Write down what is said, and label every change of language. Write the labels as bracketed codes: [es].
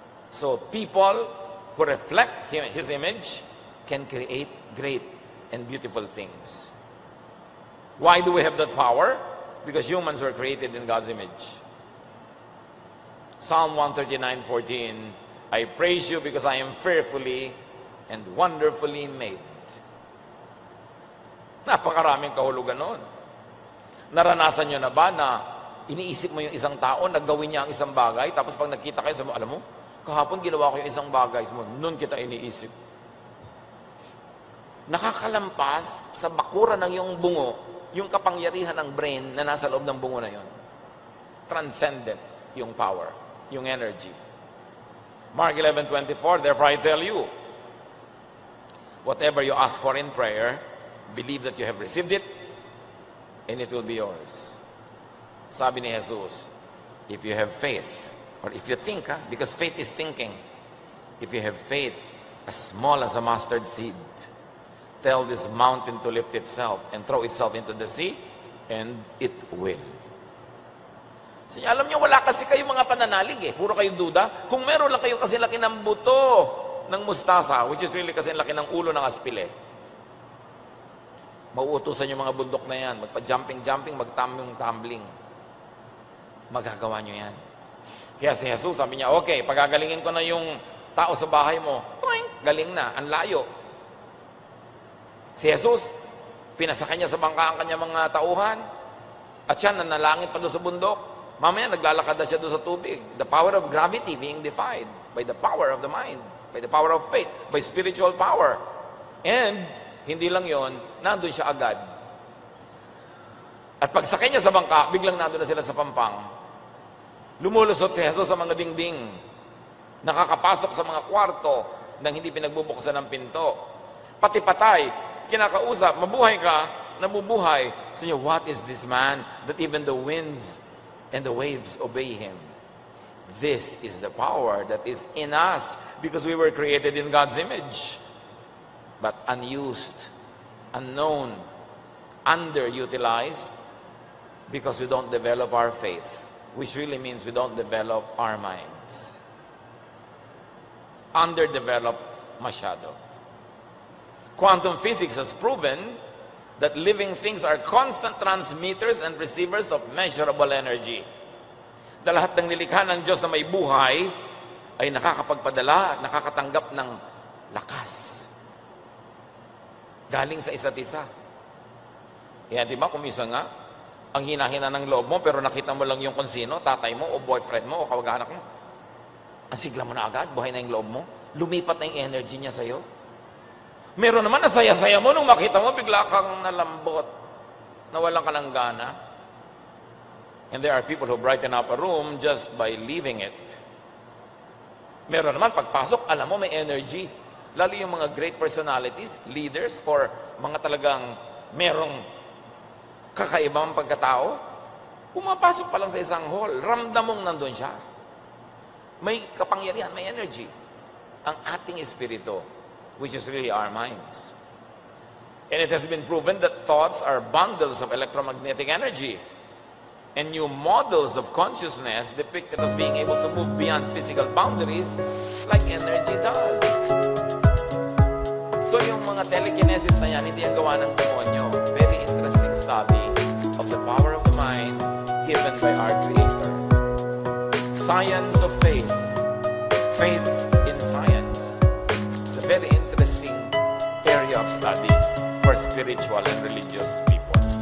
[en] So people who reflect His image can create great and beautiful things. Why do we have that power? Because humans were created in God's image. Psalm 139:14, I praise you because I am fearfully and wonderfully made. [tl] Napakaraming kahulugan noon. Naranasan nyo na ba na iniisip mo yung isang tao, naggawin niya ang isang bagay, tapos pag nagkita kayo, sabi mo, alam mo, kahapon ginawa ko yung isang bagay, sabi mo, noon kita iniisip. Nakakalampas sa bakura ng iyong bungo, yung kapangyarihan ng brain na nasa loob ng bungo na yon. Transcendent yung power, yung energy. [en] Mark 11:24, therefore I tell you, whatever you ask for in prayer, believe that you have received it, and it will be yours. [tl] Sabi ni Jesus, [en] if you have faith, or if you think, because faith is thinking, if you have faith as small as a mustard seed, tell this mountain to lift itself and throw itself into the sea, and it will. [tl] So, alam niyo, wala kasi kayo mga pananalig eh. Puro kayo duda. Kung meron lang kayo kasi laki ng buto ng mustasa, [en] which is really [tl] kasi laki ng ulo ng aspile, mauutusan yung mga bundok na yan. Magpa-jumping-jumping, mag-tumbling-tumbling. Magagawa nyo yan. Kaya si Jesus, sabi niya, okay, pagagalingin ko na yung tao sa bahay mo. Poing! Galing na, ang layo. Si Jesus, pinasakay niya sa bangka ang kanyang mga tauhan. At siya, nanalangin pa doon sa bundok. Mamaya, naglalakad na siya doon sa tubig. [en] The power of gravity being defied by the power of the mind, by the power of faith, by spiritual power. [tl] And, hindi lang yon, nandun siya agad. At pagsakay niya sa bangka, biglang nandun na sila sa pampang. Lumulusot si Jesus sa mga dingding. Nakakapasok sa mga kwarto nang hindi pinagbubuksan ng pinto. Pati patay, kinakausap, mabuhay ka, namubuhay. [en] So niya, what is this man that even the winds and the waves obey him? This is the power that is in us because we were created in God's image. But unused, unknown, underutilized because we don't develop our faith, which really means we don't develop our minds. Underdeveloped masyado. Quantum physics has proven that living things are constant transmitters and receivers of measurable energy. [tl] Na lahat ng nilikha ng Diyos na may buhay ay nakakapagpadala at nakakatanggap ng lakas. Galing sa isa't isa. Kaya di ba, kumisa nga, ang hina-hina ng loob mo, pero nakita mo lang yung kung sino, tatay mo, o boyfriend mo, o kawag-anak mo. Ang sigla mo na agad, buhay na yung loob mo. Lumipat na yung energy niya sa'yo. Meron naman, nasaya-saya mo, nung makita mo, bigla kang nalambot, nawalan ka ng gana. [en] And there are people who brighten up a room just by leaving it. [tl] Meron naman, pagpasok, alam mo, may energy. Lalo yung mga great personalities, leaders, or mga talagang merong kakaibang pagkatao, pumapasok pa lang sa isang hall, ramdam mong nandun siya. May kapangyarihan, may energy. Ang ating espiritu, [en] which is really our minds. And it has been proven that thoughts are bundles of electromagnetic energy. And new models of consciousness depicted as being able to move beyond physical boundaries like energy does. [tl] So yung mga telekinesis na yan, hindi ang gawa ng demonyo. [en] Very interesting study of the power of the mind given by our Creator. Science of faith. Faith in science. It's a very interesting area of study for spiritual and religious people.